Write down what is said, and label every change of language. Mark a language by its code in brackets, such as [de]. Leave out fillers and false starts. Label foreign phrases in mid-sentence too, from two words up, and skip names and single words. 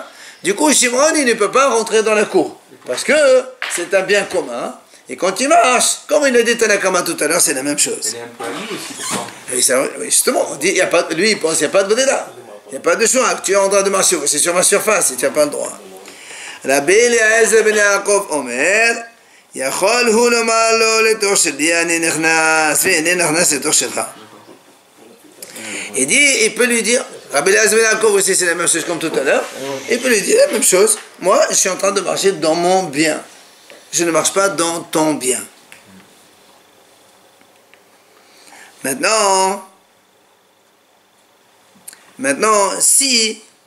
[fr] Du coup, Shimon, il ne peut pas rentrer dans la cour. Parce que c'est un bien commun. Et quand il marche, comme il a dit Tanakama tout à l'heure, c'est la même chose. Elle est un peu amie aussi, pourtant. Et ça, oui, justement, on dit, il y a pas, lui, il pense qu'il n'y a pas de Bréda. Il n'y a pas de choix. Tu es en train de marcher, c'est sur ma surface et tu n'as pas le droit. [he] Rabbi Eliezer ben Yaakov Omer, יכול הוא לומר לו לתוך שלי אני נכנס ואיני נכנס לתוך שלך. [fr] Il dit, il peut lui dire, Rabbi Eliezer ben Yaakov aussi c'est la même chose comme tout à l'heure, il peut lui dire la même chose, moi je suis en train de marcher dans mon bien, je ne marche pas dans ton bien. Maintenant, si